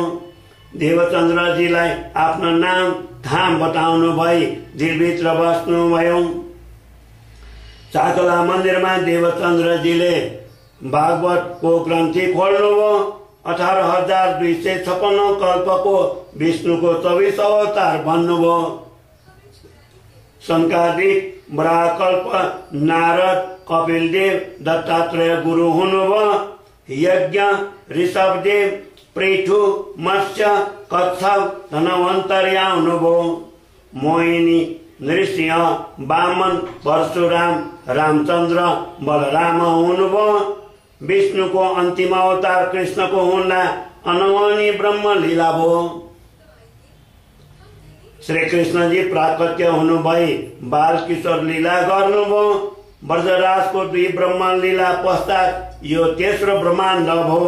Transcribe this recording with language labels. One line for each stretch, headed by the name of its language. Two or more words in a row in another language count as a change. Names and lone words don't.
Nepali: देवचन्द्रजीलाई आफ्नो नाम धाम बताउनु भई दिलभित्र बस्नुभयो। चाकला मन्दिरमा देवचन्द्रजीले भागवतको ग्रन्थि खोल्नुभयो। 18,256 कल्पको विष्णुको 24 अवतार भन्नुभयो। संकादिक वराहकल्प नारद कपिलदेव दत्तात्रेय गुरु हुनुभयो। यज्ञ ऋषभदेव पृथु मत्स्य कच्छप धनवन्तरी हुनुभयो। मोहिनी नृसिंह वामन परशुराम रामचन्द्र बलराम हुनुभयो। विष्णुको अन्तिम अवतार कृष्णको हुँदा अनवनी ब्रह्म लीला भयो। श्री कृष्णजी प्राकट्य हुनुभई बाल किशोर लीला गर्नुभयो। ब्रजराजको 2 ब्रह्म लीला पश्चात यो तेस्रो ब्रह्माण्ड भयो।